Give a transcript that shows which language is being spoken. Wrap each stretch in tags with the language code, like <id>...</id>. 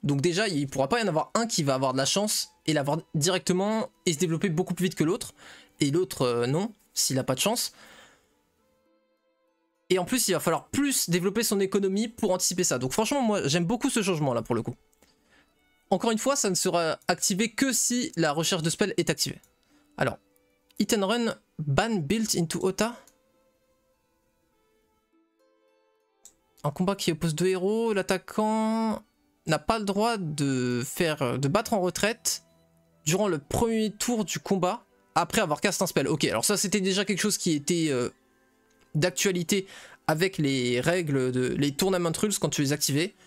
<fr>Donc déjà, il ne pourra pas y en avoir un qui va avoir de la chance et l'avoir directement et se développer beaucoup plus vite que l'autre. Et l'autre, non, s'il n'a pas de chance. Et en plus, il va falloir plus développer son économie pour anticiper ça. Donc franchement, moi, j'aime beaucoup ce changement là pour le coup. Encore une fois, ça ne sera activé que si la recherche de spell est activée. Alors,</fr> <en>hit and run ban built into Ota.</en> <fr>Un combat qui oppose deux héros, l'attaquant n'a pas le droit de battre en retraite durant le premier tour du combat après avoir cast un spell. Ok, alors ça c'était déjà quelque chose qui était d'actualité avec les règles les tournament rules quand tu les activais.</fr>